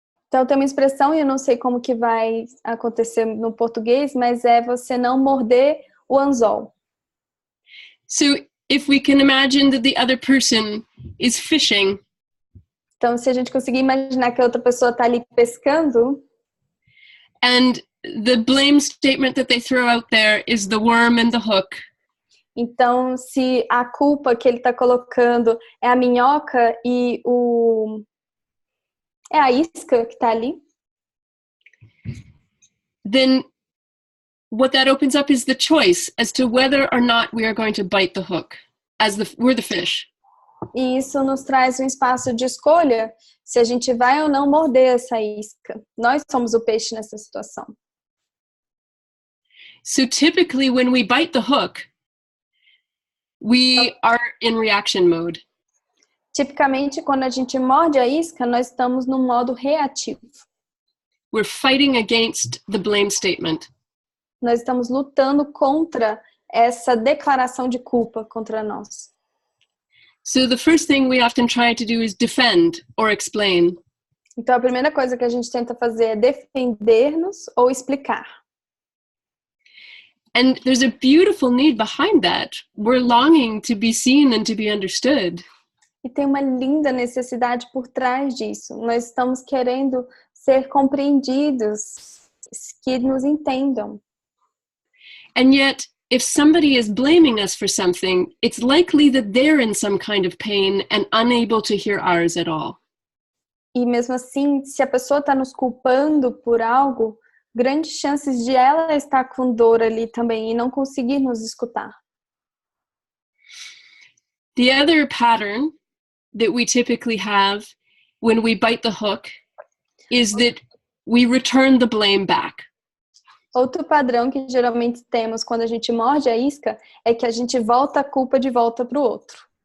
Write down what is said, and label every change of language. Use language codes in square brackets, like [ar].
[pt] Então tem uma expressão, e eu não sei como que vai acontecer no português, mas é você não morder o anzol. [en] So if we can imagine that the other person is fishing. [pt] Então se a gente conseguir imaginar que a outra pessoa está ali pescando. [en] And the blame statement that they throw out there is the worm and the hook. [pt] Então, se a culpa que ele está colocando é a minhoca e é a isca que está ali, [en] then what that opens up is the choice as to whether or not we are going to bite the hook, we're the fish. [pt] E isso nos traz um espaço de escolha se a gente vai ou não morder essa isca. Nós somos o peixe nessa situação. [en] So typically when we bite the hook, we are in reaction mode. [pt] Tipicamente, quando a gente morde a isca, nós estamos no modo reativo. [en] We're fighting against the blame statement. [pt] Nós estamos lutando contra essa declaração de culpa contra nós. [en] So the first thing we often try to do is defend or explain. [pt] Então a primeira coisa que a gente tenta fazer é defender-nos ou explicar. [en] And there's a beautiful need behind that. We're longing to be seen and to be understood. [pt] E tem uma linda necessidade por trás disso. Nós estamos querendo ser compreendidos, que nos entendam. [en] And yet, if somebody is blaming us for something, it's likely that they're in some kind of pain and unable to hear ours at all. [pt] E mesmo assim, se a pessoa está nos culpando por algo, grandes chances de ela estar com dor ali também e não conseguir nos escutar. [en] The other pattern that we typically have when we bite the hook is that we return the blame back. [pt] Outro padrão que geralmente temos quando a gente morde a isca é que a gente volta a culpa de volta para o outro.